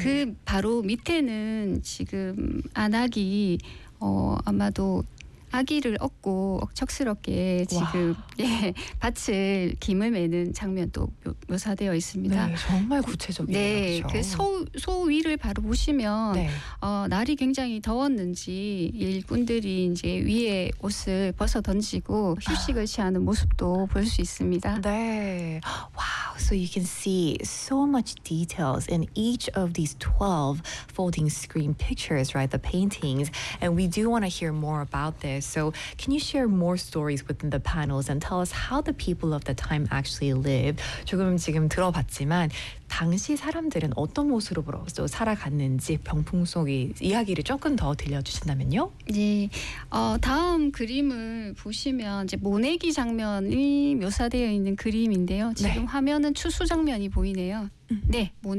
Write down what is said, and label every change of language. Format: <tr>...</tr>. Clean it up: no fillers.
<ko>그 바로 밑에는 지금 안악이 아마도 아기를 얻고 억척스럽게 지금 밭을 김을 매는 장면도 묘사되어 있습니다. 네, 정말 구체적이에요. 네, 그 소 위를 바로 보시면 네. 날이 굉장히 더웠는지 일꾼들이 이제 위에 옷을 벗어 던지고 휴식을 취하는 모습도 볼 수 있습니다. 네, 와.</ko> <en>So you can see so much details in each of these 12 folding screen pictures, right? The paintings. And we do want to hear more about this. So can you share more stories within the panels and tell us how the people of the time actually lived?</en> <ko>조금 지금 들어봤지만 당시 사람들은 어떤 모습으로 살아갔는지 병풍 속의 이야기를 조금 더 들려주신다면요? 네. 다음 그림을 보시면 이제 모내기 장면이 묘사되어 있는 그림인데요. 지금 네. 화면은 추수 장면이 보이네요. 네. 모내기.</ko>